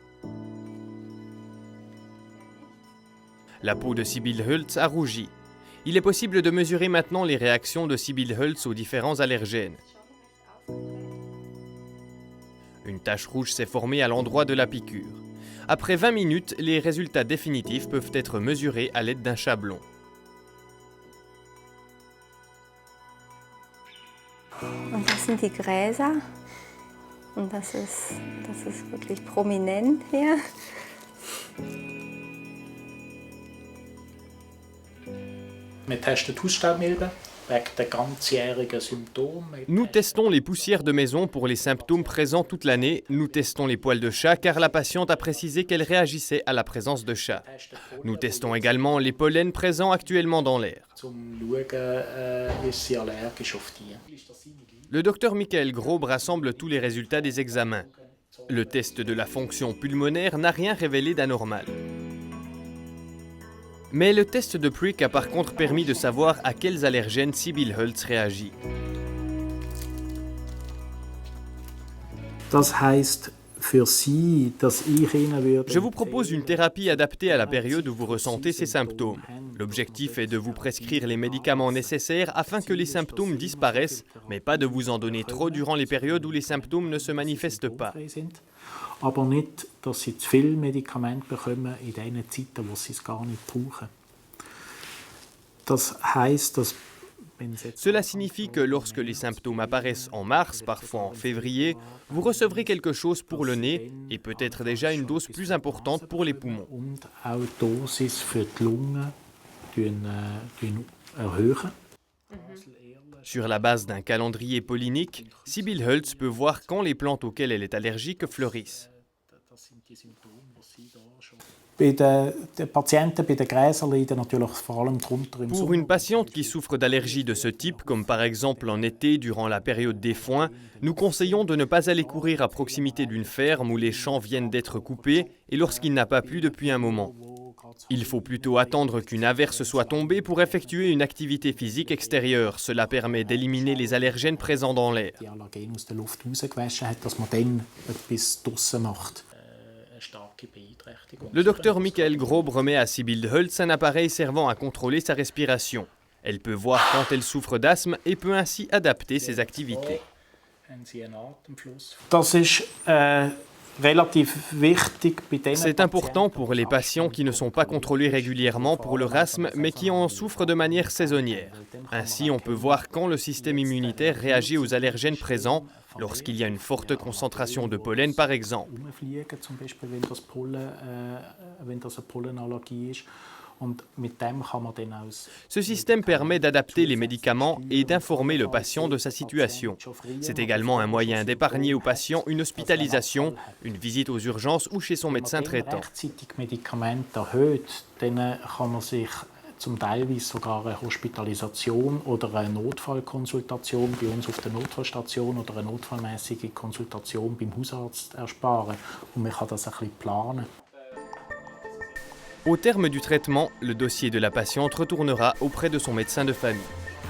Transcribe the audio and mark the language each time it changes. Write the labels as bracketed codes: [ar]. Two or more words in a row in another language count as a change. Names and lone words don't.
[fr] La peau de Sibylle Hölz a rougi. Il est possible de mesurer maintenant les réactions de Sibylle Hölz aux différents allergènes. Une tache rouge s'est formée à l'endroit de la piqûre. Après 20 minutes, les résultats définitifs peuvent être mesurés à l'aide d'un chablon. [de] Und das sind die Gräser. Und das ist wirklich prominent hier. Wir testen die Hausstaubmilben wegen der ganzjährigen Symptome. [fr] Nous testons les poussières de maison pour les symptômes présents toute l'année. Nous testons les poils de chat car la patiente a précisé qu'elle réagissait à la présence de chats. Nous testons également les pollens présents actuellement dans l'air. [de] Zum schauen, ist sie allergisch auf die. [fr] Le docteur Michael Grob rassemble tous les résultats des examens. Le test de la fonction pulmonaire n'a rien révélé d'anormal. Mais le test de Prick a par contre permis de savoir à quels allergènes Sibylle Hölz réagit. [de] Das heisst für Sie, dass ich Ihnen würde. [fr] Je vous propose une thérapie adaptée à la période où vous ressentez ces symptômes. L'objectif est de vous prescrire les médicaments nécessaires afin que les symptômes disparaissent, mais pas de vous en donner trop durant les périodes où les symptômes ne se manifestent pas. [de] Aber nicht, dass Sie zu viele Medikamente bekommen in den Zeiten, wo Sie es gar nicht brauchen. Das heisst, dass [fr] Cela signifie que lorsque les symptômes apparaissent en mars, parfois en février, vous recevrez quelque chose pour le nez et peut-être déjà une dose plus importante pour les poumons. [de] und auch die Dosis für die Lunge erhöhen. [fr] Sur la base d'un calendrier pollinique, Sibylle Hölz peut voir quand les plantes auxquelles elle est allergique fleurissent. [de] Bei den Patienten bei den Gräsern leiden natürlich vor allem drunter im [fr] Pour une patiente qui souffre d'allergies de ce type, comme par exemple en été durant la période des foins, nous conseillons de ne pas aller courir à proximité d'une ferme où les champs viennent d'être coupés et lorsqu'il n'a pas plu depuis un moment. Il faut plutôt attendre qu'une averse soit tombée pour effectuer une activité physique extérieure. Cela permet d'éliminer les allergènes présents dans l'air. [de] die Allergene aus der Luft rausgewaschen hat, dass man dann etwas draussen macht. [fr] Le docteur Michael Grob remet à Sibylle Hölz un appareil servant à contrôler sa respiration. Elle peut voir quand elle souffre d'asthme et peut ainsi adapter ses activités. [de] Das ist relativ wichtig bei den [fr] C'est important pour les patients qui ne sont pas contrôlés régulièrement pour leur asthme, mais qui en souffrent de manière saisonnière. Ainsi, on peut voir quand le système immunitaire réagit aux allergènes présents, lorsqu'il y a une forte concentration de pollen par exemple. [de] Rumfliegen, zum Beispiel, wenn das eine Pollenallergie ist. Und mit dem kann man dann aus [fr] Ce système permet d'adapter les médicaments et d'informer le patient de sa situation. C'est également un moyen d'épargner au patient une hospitalisation, une visite aux urgences ou chez son médecin traitant. [de] rechtzeitig Medikamente erhöht, dann kann man sich zum Teilweise sogar eine Hospitalisation oder eine Notfallkonsultation bei uns auf der Notfallstation oder eine notfallmäßige Konsultation beim Hausarzt ersparen. Und man kann das ein bisschen planen. [fr] Au terme du traitement, le dossier de la patiente retournera auprès de son médecin de famille.